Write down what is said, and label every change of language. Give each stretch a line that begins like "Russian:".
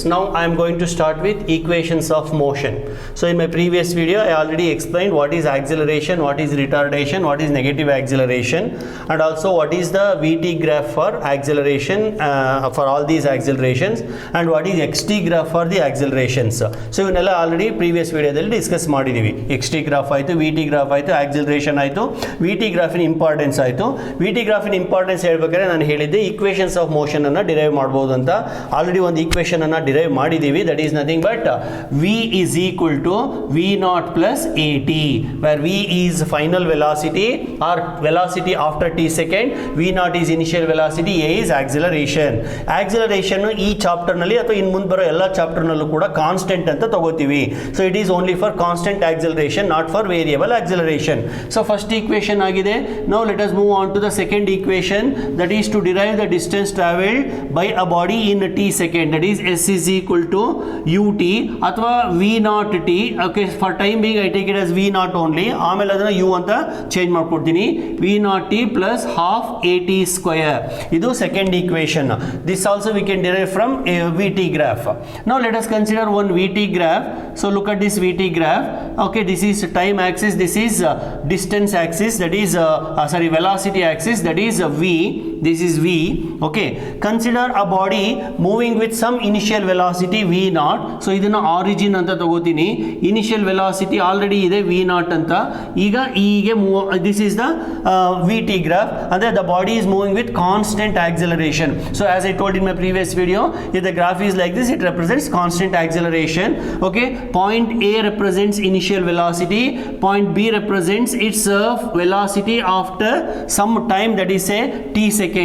English: Now I am going to start with equations of motion. So in my previous video I already explained what is acceleration, what is retardation, what is negative acceleration, and also what is the VT graph for acceleration for all these accelerations, and what is XT graph for the accelerations.
Kannada: So ಇವನ್ನೆಲ್ಲ already previous ವಿಡಿಯೋದಲ್ಲಿ discuss ಮಾಡಿದ್ದೀವಿ. XT graph ಆಯಿತು, VT graph ಆಯಿತು, acceleration ಆಯಿತು, VT ಗ್ರಾಫಿನ importance ಆಯಿತು. VT ಗ್ರಾಫಿನ importance ಹೇಳ್ಬೇಕಾದ್ರೆ ನಾನು ಹೇಳಿದ್ದೆ ಈಕ್ವೇಷನ್ಸ್ ಆಫ್ ಮೋಷನ್ ಅನ್ನು ಡಿರೈವ್ ಮಾಡ್ಬೋದು ಅಂತ. ಆಲ್ರೆಡಿ ಒಂದು ಈಕ್ವೇಷನ್ ಅನ್ನು ಡಿರೈವ್ ಮಾಡಿದ್ದೀವಿ.
English: That is nothing but V is equal to V0 plus AT, where V is final velocity or velocity after t second, V0 is initial velocity, A is acceleration.
Kannada: Acceleration ಈ chapter ನಲ್ಲಿ ಅಥವಾ ಇನ್ನು ಮುಂದೆ ಬರೋ ಎಲ್ಲ chapter ನಲ್ಲೂ ಕೂಡ constant ಅಂತ ತಗೋತೀವಿ.
English: So it is only for constant acceleration, not for variable acceleration. So first equation ಆಗಿದೆ. Now let us move on to the second equation, that is to derive the distance travelled by a body in t second, that is S is equal to ut ಅಥವಾ V0 t. Okay, for time being I take it as V0 only.
Kannada: ಆಮೇಲೆ ಅದನ್ನ u ಅಂತ change ಮಾಡ್ಕೊಡ್ತೀನಿ.
English: V0 t plus half AT square.
Kannada: ಇದು second equation.
English: This also we can derive from a VT graph. Now let us consider one VT graph. So look at this VT graph. Okay, this is time axis, this is distance axis, that is velocity axis, that is V. This is V. Okay, consider a body moving with some initial velocity V0.
Kannada: So ಇದನ್ನ origin ಅಂತ ತಗೋತೀನಿ. Initial velocity already ಇದೆ V0 ಅಂತ. ಈಗ ಹೀಗೆ
English: This is the VT graph.
Kannada: ಅಂದ್ರೆ
English: the body is moving with constant acceleration. So as I told in my previous video, if the graph is like this, it represents constant acceleration. Okay, point A represents initial velocity, point B represents its velocity after some time, that is say t second.